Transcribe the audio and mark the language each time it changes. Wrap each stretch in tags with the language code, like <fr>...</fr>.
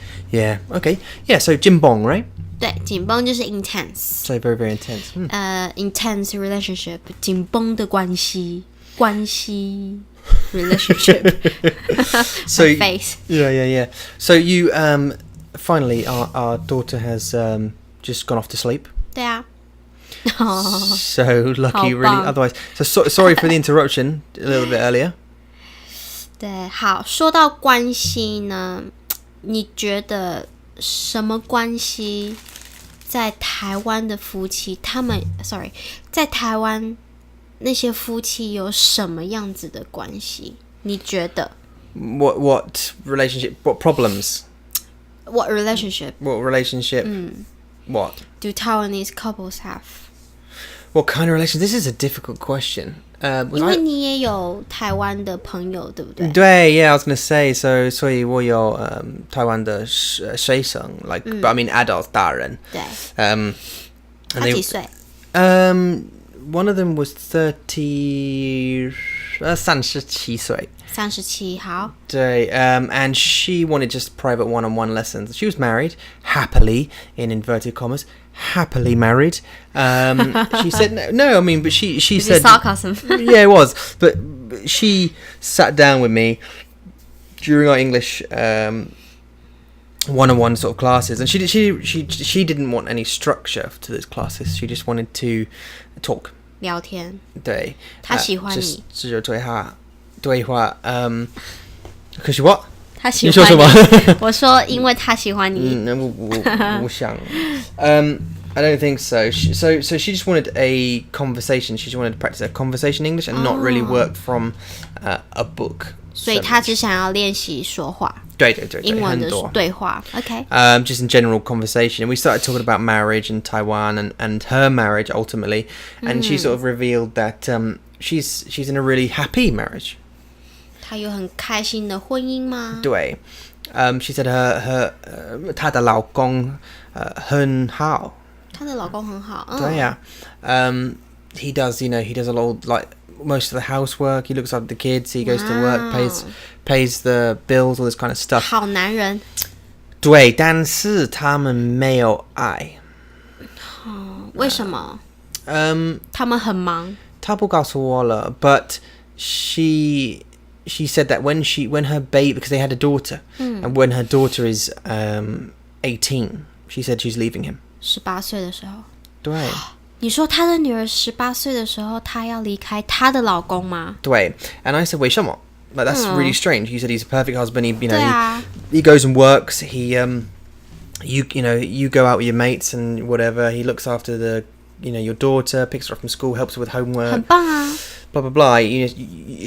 <en>Yeah. Okay. Yeah. So 紧绷 right?</en> <zh>对，紧绷就是 intense.</zh> <en>So very very intense. Intense relationship.</en> <zh>紧绷的关系relationship.</zh> <en>So My face. Yeah. So you finally our daughter has just gone off to sleep.</en> <zh>对啊。</zh> <en>So lucky, really.</en> <zh>好棒。</zh> <en>Otherwise, so sorry for the interruption a little bit earlier.</en> <zh>对，好，说到关系呢，你觉得什么关系在台湾的夫妻，在台湾那些夫妻有什么样子的关系？你觉得</zh> <en>What relationship? What problems? What relationship What relationship? What? do Taiwanese couples have? What kind of relation? This is a difficult question.</en> <zh>因为你也有台湾的朋友，对不对？对</zh> <en>yeah, I was gonna say. So</en> <zh>我有台湾的学生</zh> <en>like but I mean adult</en> <zh>大人。对。</zh> <en>And</en> <zh>他</zh> <en>they</en> <zh>几岁？</zh> <en>one of them was 37岁。</en> <zh>37，好。对</zh> <en>and she wanted just private one-on-one lessons. She was married, happily, in inverted commas, happily married. She said no. I mean, but she said sarcasm. Yeah, it was. But she sat down with me during our English one-on-one sort of classes, and she didn't want any structure to those classes. She just wanted to talk.</en> <zh>聊天。对，他喜欢你。只有对话。可是</zh> <en>what？</en> <zh>他喜欢你。你说什么？我说，因为他喜欢你。我想。</zh> <en>I don't think so. So she just wanted a conversation. She just wanted to practice a conversation English and not really work from a book.</en> <zh>所以他只想要练习说话。对，英文的很多。对话。Okay.</zh> <en>Just in general conversation. And we started talking about marriage in Taiwan and her marriage ultimately. And she sort of revealed that she's in a really happy marriage.</en> <zh>她有很开心的婚姻吗？对。</zh> <en>She said</en> <zh>她的老公很好。她的老公很好。对呀。</zh> <en>He does a lot like most of the housework. He looks after the kids. He goes to work, pays the bills, all this kind of stuff.</en> <zh>好男人。对，但是他们没有爱。为什么？他们很忙。他不告诉我了</zh> <en>but she said that when her baby, because they had a daughter, and when her daughter is 18, she said she's leaving him.</en> <zh>18岁的时候。对。你说她的女儿18岁的时候，她要离开她的老公吗？对。</zh> <en>And I said,</en> <zh>为什么?</zh> <en>Like that's really strange. He said he's a perfect husband. He goes and works. He you go out with your mates and whatever. He looks after your daughter, picks her up from school, helps her with homework.</en> <zh>很棒啊。</zh> <en>Blah blah blah.</en>